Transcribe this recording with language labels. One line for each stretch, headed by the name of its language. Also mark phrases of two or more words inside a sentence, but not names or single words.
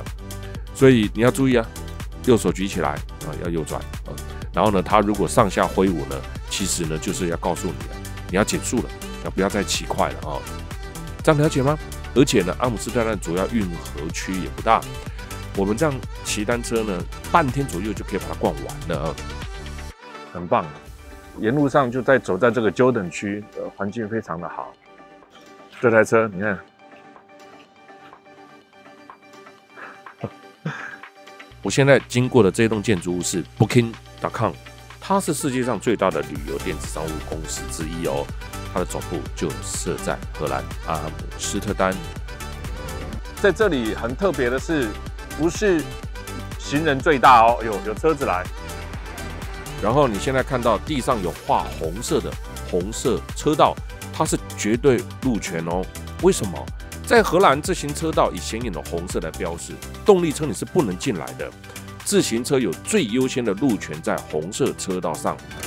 Chinese: 所以你要注意啊，右手舉起來啊，要右轉啊。然後呢，他如果上下揮舞呢，其實呢就是要告訴你，你要減速了，不要再騎快了啊。這樣了解嗎？而且呢，阿姆斯特丹主要運河區也不大，我們這樣騎單車呢，半天左右就可以把它逛完了，很棒。沿路上就走在這個 Jordan 區，環境非常的好。這台車你看，我現在經過的這棟建築物是 Booking.com， 它是世界上最大的旅遊電子商務公司之一哦。它的總部就設在荷蘭阿姆斯特丹。在這裡很特別的是，不是行人最大哦，有車子來。然後你現在看到地上有畫紅色的紅色車道，它是絕對路權哦。為什麼？在荷蘭，自行車道以顯眼的紅色來標示，動力車你是不能進來的。自行車有最優先的路權在紅色車道上。